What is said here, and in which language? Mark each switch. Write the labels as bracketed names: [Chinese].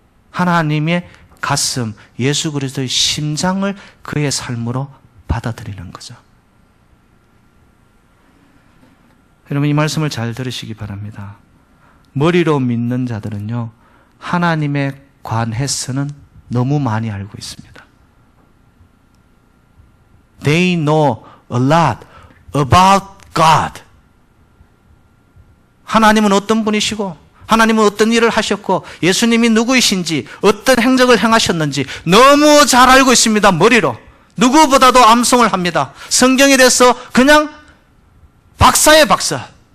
[Korean] 하나님의 가슴, 예수 그리스도의 심장을 그의 삶으로 받아들이는 거죠. 여러분, 이 말씀을 잘 들으시기 바랍니다. 머리로 믿는 자들은요, 하나님에 관해서는 너무 많이 알고 있습니다. [English] They know a lot about God. [Korean] 하나님은 어떤 분이시고, 하나님은 어떤 일을 하셨고, 예수님이 누구이신지, 어떤 행적을 행하셨는지 너무 잘 알고 있습니다. 머리로. 누구보다도 암송을 합니다. 성경에 대해서 그냥 박사예요, 박사.